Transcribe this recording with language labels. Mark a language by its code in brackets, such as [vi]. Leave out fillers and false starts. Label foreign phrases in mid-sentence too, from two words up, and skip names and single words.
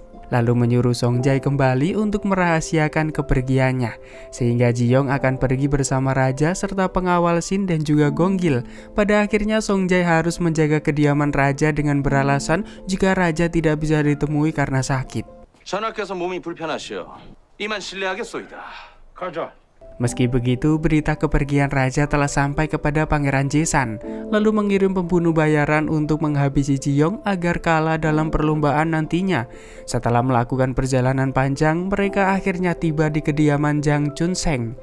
[id] lalu menyuruh Songjai kembali untuk merahasiakan kepergiannya, sehingga Ji-young akan pergi bersama raja serta pengawal Shin dan juga Gonggil. Pada akhirnya Songjai harus menjaga kediaman raja dengan beralasan jika raja tidak bisa ditemui karena sakit. [ko] 전하께서 몸이 불편하시오. 이만 실례하겠소이다. 가자. [id] Meski begitu, berita kepergian raja telah sampai kepada Pangeran Jaesan, lalu mengirim pembunuh bayaran untuk menghabisi Ji-young agar kalah dalam perlombaan nantinya. Setelah melakukan perjalanan panjang, mereka akhirnya tiba di kediaman Jang Chun-seng.